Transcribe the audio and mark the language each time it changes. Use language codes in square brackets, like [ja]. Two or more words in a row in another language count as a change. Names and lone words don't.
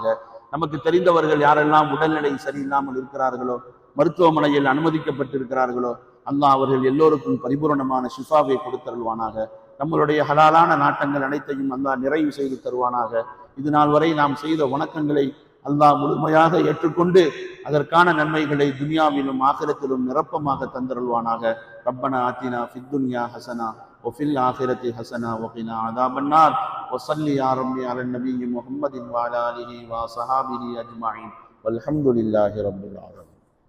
[ta] நமக்கு தெரிந்தவர்கள் யாரெல்லாம் உடல்நிலை சரியில்லாமல் இருக்கிறார்களோ, மருத்துவமனையில் அனுமதிக்கப்பட்டிருக்கிறார்களோ, அல்லாஹ் அவர்கள் எல்லோருக்கும் பரிபூர்ணமான ஷிஃபாவை கொடுத்தருள்வானாக. நம்மளுடைய ஹலாலான நாட்டங்கள் அனைத்தையும் அல்லாஹ் நிறைவு செய்து தருவானாக. இது நாள் வரை நாம் செய்த வணக்கங்களை அல்லாஹ் முழுமையாக ஏற்றுக்கொண்டு அதற்கான நன்மைகளை துனியாவிலும் ஆகிரத்திலும் நிரப்பமாக தந்தருள்வானாக. [ar] ربنا آتنا في الدنيا حسنة وفي الآخرة حسنة وقنا عذاب النار وصل يا ربي على النبي محمد وعلى آله وصحابه أجمعين والحمد لله رب العالمين.